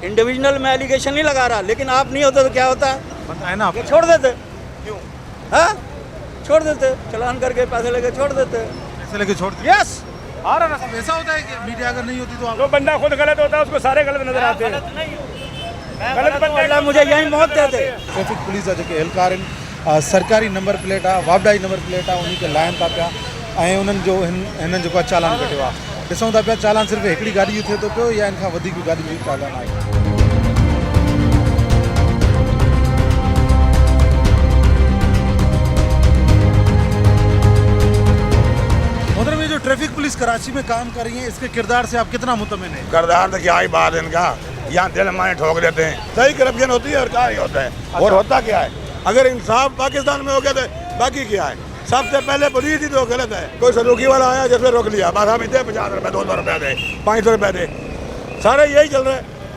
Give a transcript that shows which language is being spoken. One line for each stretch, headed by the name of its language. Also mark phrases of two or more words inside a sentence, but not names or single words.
Urdu: انڈیویجول میں الیگیشن نہیں لگا رہا، لیکن آپ نہیں ہوتے تو کیا ہوتا ہے? بتائے نا آپ. چھوڑ دیتے۔ کیوں? ہاں، چھوڑ دیتے، چالان کر کے پیسے لے کے چھوڑ دیتے. پیسے لے کے چھوڑ یس, آ رہا نا سب. ایسا ہوتا ہے کہ میڈیا اگر نہیں ہوتی تو جو بندہ خود غلط ہوتا ہے اس کو سارے غلط نظر آتے ہیں. غلط بندہ اللہ مجھے یہی موت دے دے.
English: ट्रैफिक पुलिस
Sindhi: जा जेके एहलकार आहिनि सरकारी
English: नंबर प्लेट
Sindhi: आहे, वापडाई
English: नंबर प्लेट
Sindhi: आहे, उन्ही खे लाइनि था पिया ऐं उन्हनि जो हिननि जेको आहे चालान कटियो आहे। ॾिसूं था पिया चालान सिर्फ़ु हिकिड़ी गाॾी जो थिए थो पियो या इन खां वधीक गाॾी जो चालान आहे।
Urdu: محترم, یہ جو
English: traffic police
Urdu: کراچی میں کام کر رہی ہے، اس کے کردار سے آپ کتنا مطمئن ہیں? کردار تو کیا ہی بات ہے ان کا، یہاں دل مانے ٹھوک دیتے ہیں. صحیح کرپشن ہوتی ہے اور کیا ہی ہوتا ہے۔ اور ہوتا کیا ہے، اگر انصاف پاکستان میں ہو گیا تو باقی کیا ہے. سب سے پہلے پولیس ہی تو غلط ہے۔ کوئی سلوکی والا آیا جس نے روک لیا، بس ہم دے 50 روپے، 200 روپے دے، 500 روپے دے، سارے یہی چل رہا ہے.